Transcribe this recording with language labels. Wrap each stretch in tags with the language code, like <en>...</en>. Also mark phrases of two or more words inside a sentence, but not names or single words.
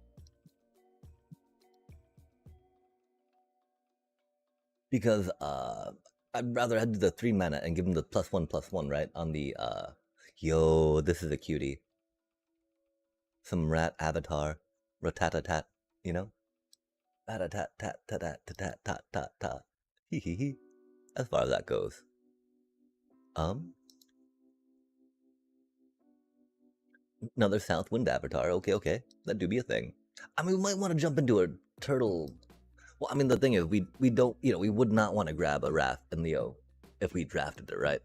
<en>Because I'd rather do the 3 mana and give them the +1/+1, right? On the yo, this is a cutie. Some rat avatar, ratatatat, you know? Ratatat tat tat tat tat tat tat tat. Hee hee hee. As far as that goes. Another Southwind avatar. Okay. That do be a thing. I mean, we might want to jump into a turtle. Well, I mean, the thing is, we don't, we would not want to grab a Raph and Leo if we drafted it, right?</en>